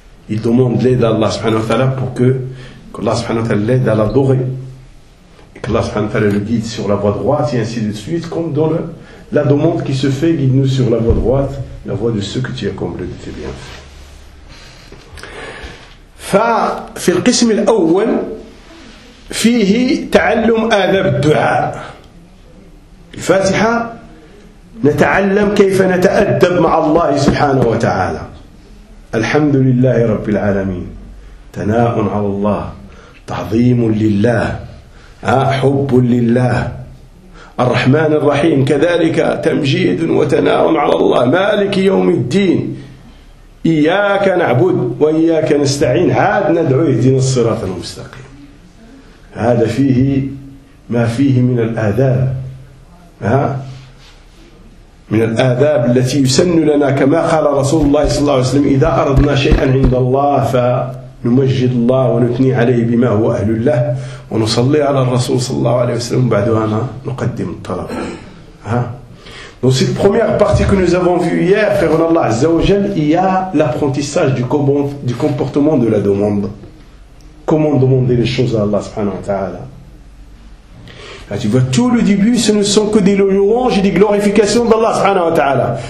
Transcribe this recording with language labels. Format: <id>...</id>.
<fr>Il demande l'aide à Allah subhanahu wa ta'ala pour que Allah subhanahu wa ta'ala l'aide à l'adorer. Et que Allah subhanahu wa ta'ala le guide sur la voie droite, et ainsi de suite, comme dans le, la demande qui se fait, guide-nous sur la voie droite. La voix de ceux que tu as comblé de tes bienfaits.</fr> <ar>في القسم الأول فيه تعلم آداب الدعاء. الفاتحة نتعلم كيف نتأدب مع الله سبحانه وتعالى. الحمد لله رب العالمين. ثناء على الله. تعظيم لله. حب لله. الرحمن الرحيم كذلك تمجيد وثناء على الله مالك يوم الدين إياك نعبد وإياك نستعين عاد ندعو اهدنا الصراط المستقيم. هذا فيه ما فيه من الآداب، ها، من الآداب التي يسن لنا كما قال رسول الله صلى الله عليه وسلم إذا أردنا شيئا عند الله فنمجد الله ونثني عليه بما هو أهل له ونصلي على الرسول صلى الله عليه وسلم بعدها نقدم الطلب. ها.</ar> <fr>Dans cette première partie que nous avons vue hier, frère Allah Azza wa Jal, il y a l'apprentissage du comportement de la demande. Comment demander les choses à Allah subhanahu wa ta'ala. Là, tu vois, tout le début, ce ne sont que des louanges et des glorifications d'Allah subhanahu wa ta'ala.</fr>